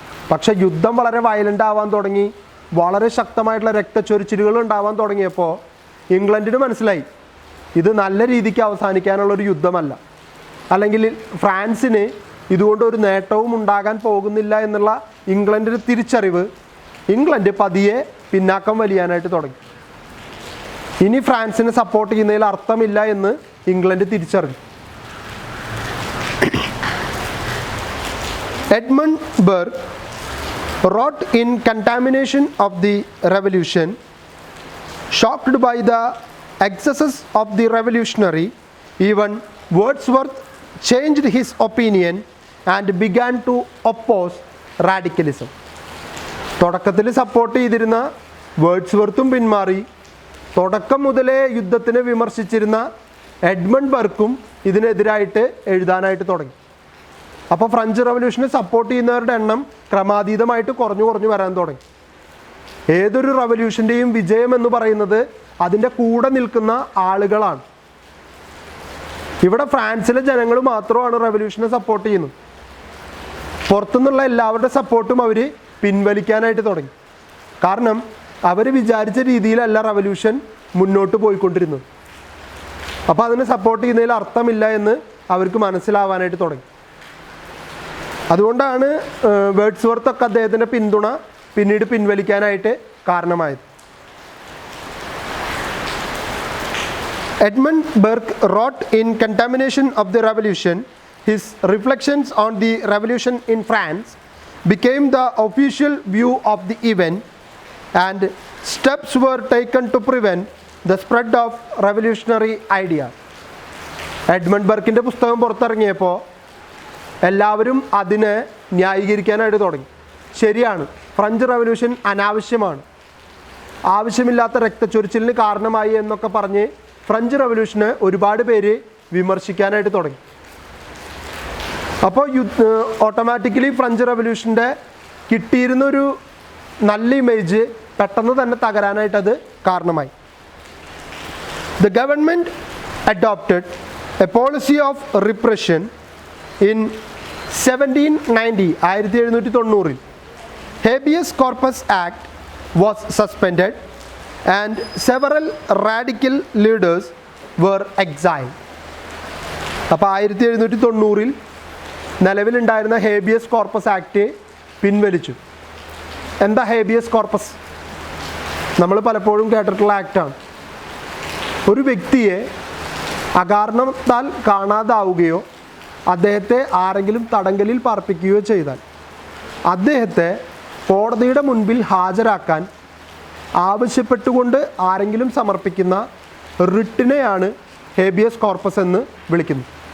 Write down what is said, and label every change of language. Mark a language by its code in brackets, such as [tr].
[ml] പക്ഷേ യുദ്ധം വളരെ വയലൻ്റ് ആവാൻ തുടങ്ങി, വളരെ ശക്തമായിട്ടുള്ള രക്തച്ചൊരിച്ചിലുകൾ ഉണ്ടാവാൻ തുടങ്ങിയപ്പോൾ ഇംഗ്ലണ്ടിന് മനസ്സിലായി ഇത് നല്ല രീതിക്ക് അവസാനിക്കാനുള്ളൊരു യുദ്ധമല്ല, അല്ലെങ്കിൽ ഫ്രാൻസിന് ഇതുകൊണ്ട് ഒരു നേട്ടവും ഉണ്ടാകാൻ പോകുന്നില്ല എന്നുള്ള ഇംഗ്ലണ്ടിൻ്റെ തിരിച്ചറിവ് ഇംഗ്ലണ്ട് പതിയെ പിന്നാക്കം വലിയാനായിട്ട് തുടങ്ങി. ഇനി ഫ്രാൻസിനെ സപ്പോർട്ട് ചെയ്യുന്നതിൽ അർത്ഥമില്ല എന്ന് ഇംഗ്ലണ്ട് തിരിച്ചറിഞ്ഞു. [en] Edmund Burke wrote in Contamination of the Revolution, shocked by the excesses of the revolutionary, even Wordsworth changed his opinion and began to oppose radicalism. [ml] തുടക്കത്തിൽ സപ്പോർട്ട് ചെയ്തിരുന്ന വേർഡ്സ്വർത്തും പിന്മാറി. തുടക്കം മുതലേ യുദ്ധത്തിനെ വിമർശിച്ചിരുന്ന എഡ്മണ്ട് ബർക്കും ഇതിനെതിരായിട്ട് എഴുതാനായിട്ട് തുടങ്ങി. അപ്പോൾ ഫ്രഞ്ച് റവല്യൂഷനെ സപ്പോർട്ട് ചെയ്യുന്നവരുടെ എണ്ണം ക്രമാതീതമായിട്ട് കുറഞ്ഞു വരാൻ തുടങ്ങി. ഏതൊരു റവല്യൂഷൻ്റെയും വിജയം എന്ന് പറയുന്നത് അതിൻ്റെ കൂടെ നിൽക്കുന്ന ആളുകളാണ്. ഇവിടെ ഫ്രാൻസിലെ ജനങ്ങൾ മാത്രമാണ് റവല്യൂഷനെ സപ്പോർട്ട് ചെയ്യുന്നത്. പുറത്തുനിന്നുള്ള എല്ലാവരുടെ സപ്പോർട്ടും അവർ പിൻവലിക്കാനായിട്ട് തുടങ്ങി. കാരണം അവർ വിചാരിച്ച രീതിയിലല്ല റവല്യൂഷൻ മുന്നോട്ട് പോയിക്കൊണ്ടിരുന്നത്. അപ്പോൾ അതിനെ സപ്പോർട്ട് ചെയ്യുന്നതിൽ അർത്ഥമില്ല എന്ന് അവർക്ക് മനസ്സിലാവാനായിട്ട് തുടങ്ങി. അതുകൊണ്ടാണ് വേർഡ്സ്വർത്തൊക്കെ അദ്ദേഹത്തിൻ്റെ പിന്തുണ പിന്നീട് പിൻവലിക്കാനായിട്ട് കാരണമായത്. [en] Edmund Burke wrote in Contamination of the Revolution, his reflections on the revolution in France became the official view of the event, and steps were taken to prevent the spread of revolutionary ideas. [ml] Edmund ബർക്കിൻ്റെ പുസ്തകം പുറത്തിറങ്ങിയപ്പോൾ എല്ലാവരും അതിനെ ന്യായീകരിക്കാനായിട്ട് തുടങ്ങി. ശരിയാണ്, French revolution അനാവശ്യമാണ്, ആവശ്യമില്ലാത്ത രക്തച്ചൊരിച്ചിലിന് കാരണമായി എന്നൊക്കെ പറഞ്ഞ് French റവല്യൂഷനെ ഒരുപാട് പേര് വിമർശിക്കാനായിട്ട് തുടങ്ങി. അപ്പോൾ ഓട്ടോമാറ്റിക്കലി ഫ്രഞ്ച് റവല്യൂഷൻ്റെ കിട്ടിയിരുന്നൊരു നല്ല ഇമേജ് പെട്ടെന്ന് തന്നെ തകരാനായിട്ട് അത് കാരണമായി. [en] The government adopted a policy of repression in 1790. Habeas Corpus Act was suspended and several radical leaders were exiled. [ml] അപ്പോൾ 1790 നിലവിലുണ്ടായിരുന്ന ഹേബിയസ് കോർപ്പസ് ആക്ട് പിൻവലിച്ചു. എന്താ ഹേബിയസ് കോർപ്പസ്? നമ്മൾ പലപ്പോഴും കേട്ടിട്ടുള്ള ആക്റ്റാണ്. ഒരു വ്യക്തിയെ അകാരണത്താൽ കാണാതാവുകയോ അദ്ദേഹത്തെ ആരെങ്കിലും തടങ്കലിൽ പാർപ്പിക്കുകയോ ചെയ്താൽ അദ്ദേഹത്തെ കോടതിയുടെ മുൻപിൽ ഹാജരാക്കാൻ ആവശ്യപ്പെട്ടുകൊണ്ട് ആരെങ്കിലും സമർപ്പിക്കുന്ന റിട്ടിനെയാണ് ഹേബിയസ് കോർപ്പസ് എന്ന് വിളിക്കുന്നത്.